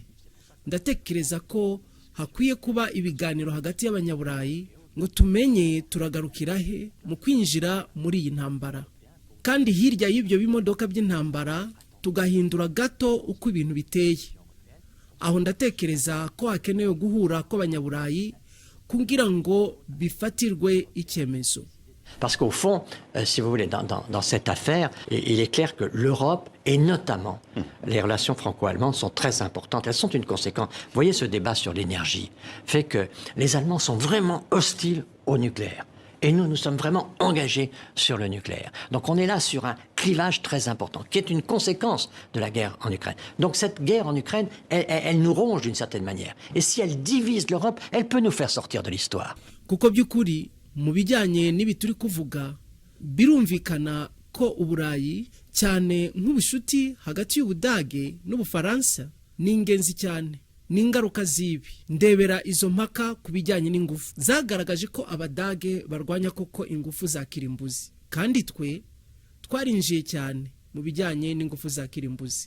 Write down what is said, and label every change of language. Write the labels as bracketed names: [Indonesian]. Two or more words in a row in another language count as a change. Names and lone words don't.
[Kinyarwanda] Ndatekereza ko hakwiye kuba ibiganiro hagati y'abanyaburayi ngo tumenye turagarukira he mu kwinjira muri iyi ntambara. Kandi hirya y'ibyo bimodoka by'intambara tugahindura gato uko ibintu biteye. Aho ndatekereza ko hakenewe guhura kw'abanyaburayi kugira ngo bifatirwe icyemezo. [French] Parce qu'au fond, si vous voulez, dans cette affaire, il est clair que l'Europe, et notamment les relations franco-allemandes, sont très importantes. Elles sont une conséquence. Vous voyez, ce débat sur l'énergie fait que les Allemands sont vraiment hostiles au nucléaire. Et nous, nous sommes vraiment engagés sur le nucléaire. Donc on est là sur un clivage très important, qui est une conséquence de la guerre en Ukraine. Donc cette guerre en Ukraine, elle nous ronge d'une certaine manière. Et si elle divise l'Europe, elle peut nous faire sortir de l'histoire. [Kinyarwanda] Kuko by'ukuri mu bijyanye n'ibi turi kuvuga birumvikana ko Uburayi cyane nk'ubushuti hagati y'Ubudage n'Ubufaransa ni ingenzi cyane. N'ingaruka zibi ndebera izo mpaka ku bijyanye n'ingufu zagaragaje ko Abadage barwanya koko ingufu za kirimbuzi, kandi twe twarinjiye cyane mu bijyanye n'ingufu za kirimbuzi.